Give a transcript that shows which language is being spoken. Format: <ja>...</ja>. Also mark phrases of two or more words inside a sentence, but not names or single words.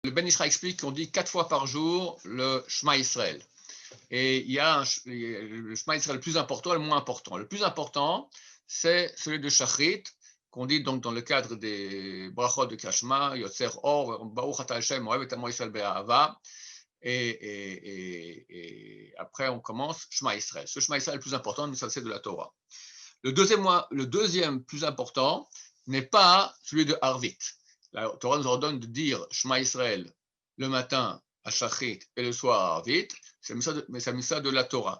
<fr>Mishra explique qu'on dit 4 fois par jour le Shema Israël. Et il y a le Shema Israël le plus important et le moins important. Le plus important, c'est celui de Shachrit, qu'on dit donc dans le cadre des brachot de</fr> <he>קריאת יוצר אור, ברוך אתה השם, אוהב את עמו ישראל באהבה.</he> <fr>Et après, on commence Shema Israël. Ce Shema Israël est le plus important, ça c'est de la Torah. Le deuxième plus important n'est pas celui de Arvit. La Torah nous ordonne de dire Shema Israël le matin à Shachrit et le soir à Arvit, mais ça met ça de la Torah.</fr>